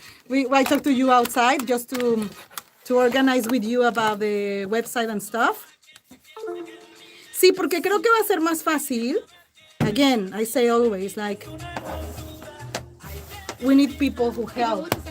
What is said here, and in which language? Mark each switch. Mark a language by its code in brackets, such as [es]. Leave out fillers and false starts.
[en] I talked to you outside just to organize with you about the website and stuff. [es] Sí, porque creo que va a ser más fácil. [en] Again, I say always, like, we need people who help.